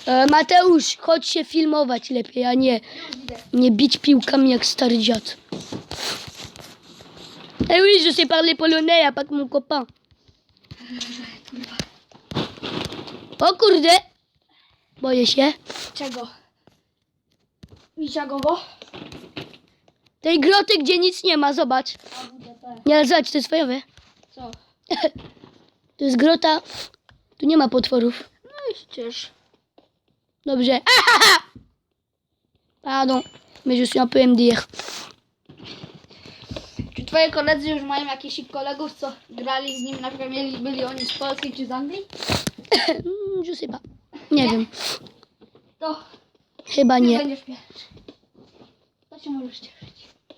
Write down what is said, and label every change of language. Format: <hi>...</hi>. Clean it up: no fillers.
<pl>Mateusz, chodź się filmować lepiej, a nie bić piłkami jak stary dziad.</pl> <fr>Eh oui, je sais parler polonais, y'a pas que mon copain.</fr> <pl>O kurde! Boję się. Czego? Misiagowo? Tej groty, gdzie nic nie ma, zobacz. Nie, ale zobacz, to jest fajowe. Co? To jest grota. Tu nie ma potworów. No i ścież. Dobrze.</pl> <fr>Pardon, mais je suis un peu MDR.</fr> <pl>Czy twoi koledzy już mają jakichś kolegów, co grali z nim, na przykład byli oni z Polski czy z Anglii?</pl> <fr>Je sais pas.</fr> <pl>Nie wiem. To Chyba ty nie. będziesz pierwszy. To się możesz cieszyć.</pl>